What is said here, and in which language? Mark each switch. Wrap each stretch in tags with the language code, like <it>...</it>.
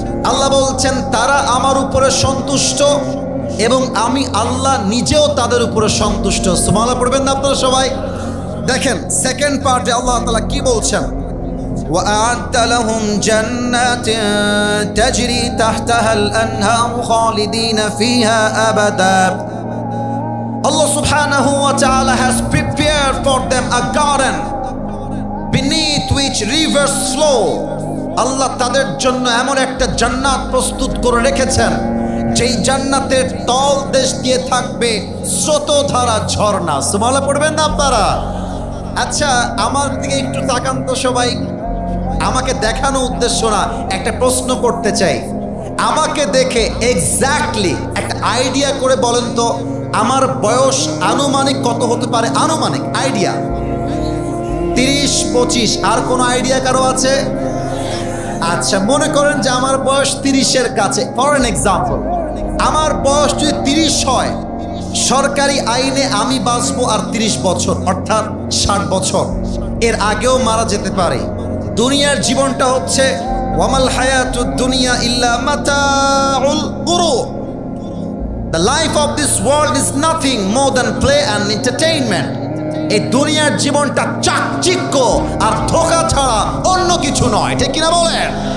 <bn>আল্লাহ বলছেন তারা আমার উপরে সন্তুষ্ট এবং আমি আল্লাহ নিজেও তাদের উপরে সন্তুষ্ট। সুবহানাল্লাহ পড়বেন না আপনারা সবাই? দেখেন সেকেন্ড পার্টে আল্লাহ তাআলা কি বলছেন,</bn> <ar>وأعد لهم جنات تجري تحتها الأنهار خالدين فيها أبدا.</ar> <en>Allah subhanahu wa ta'ala has prepared for them a garden beneath which rivers flow.</en> <bn>আল্লাহ তাদের জন্য এমন একটা জান্নাত প্রস্তুত করে রেখেছেন যেই জান্নাতের তল দেশ দিয়ে থাকবে স্রোতধারা ঝর্ণা। সুবহানাল্লাহ পড়বেন না আপনারা? আচ্ছা, আমার দিকে একটু তাকান তো সবাই। আমাকে দেখানো উদ্দেশ্য না, একটা প্রশ্ন করতে চাই। আমাকে দেখে এক্স্যাক্টলি একটা আইডিয়া করে বলেন তো, আমার বয়স আনুমানিক কত হতে পারে? আনুমানিক আইডিয়া 30-25। আর কোনো আইডিয়া কারো আছে? আচ্ছা, মনে করেন যে আমার বয়স 30-এর কাছে। ফর এন এক্সাম্পল, আমার বয়স যদি 30 হয়, সরকারি আইনে আমি বাঁচবো আর 30 বছর, অর্থাৎ 60 বছর। এর আগেও মারা যেতে পারে। দুনিয়ার জীবনটা হচ্ছে</bn> <ar>ওয়ামাল হায়াতুদ দুনিয়া ইল্লা মাতাউল গুরুর।</ar> <en>The life of this world is nothing more than play and entertainment.</en> <bn>এই দুনিয়ার জীবনটা চাকচিক্য আর ধোঁকা ছাড়া অন্য কিছু নয়, ঠিক কিনা বলেন?</bn>